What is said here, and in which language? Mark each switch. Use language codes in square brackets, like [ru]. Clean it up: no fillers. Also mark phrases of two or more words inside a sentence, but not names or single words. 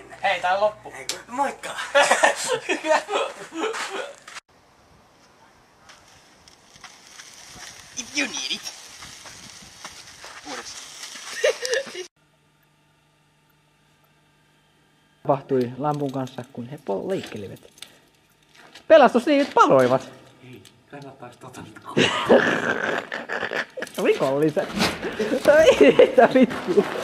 [fi] Hei, tää on loppu! Moikka! [en] If you need it! [fi] Tapahtui lampun kanssa, kun he leikkelivät. Pelastusliivit paloivat. Hei, kannattais tota nyt Rikolliset. Mitä vittu?